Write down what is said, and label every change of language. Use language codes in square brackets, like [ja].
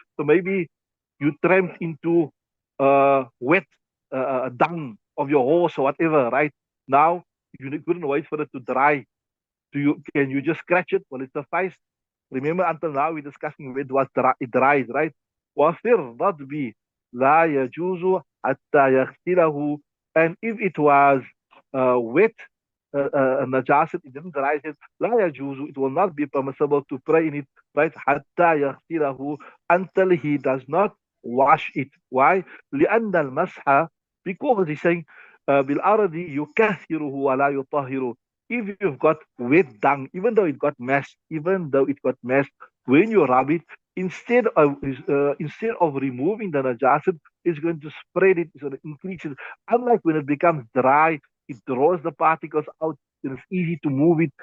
[en] So maybe you tramped into wet dung of your horse or whatever, right? Now you couldn't wait for it to dry. Can you just scratch it? Will it suffice? Remember, until now we're discussing when it dries, right? [ar] وفي الرطب لا يجوز حتى يغسله. [en] And if it was wet, najasat, it didn't dry it, [ar] لا يجوز, [en] it will not be permissible to pray in it, right? [ar] حتى يغسله, [en] until he does not wash it. Why? [ar] لأن المسح, [en] because he's saying [ar] بالأرض يكثره ولا يطهره. [en] If you've got wet dung, even though it got messed, when you rub it, instead of removing the najasat, it's going to spread it, it's going to increase it. Unlike when it becomes dry, it draws the particles out, and it's easy to move it.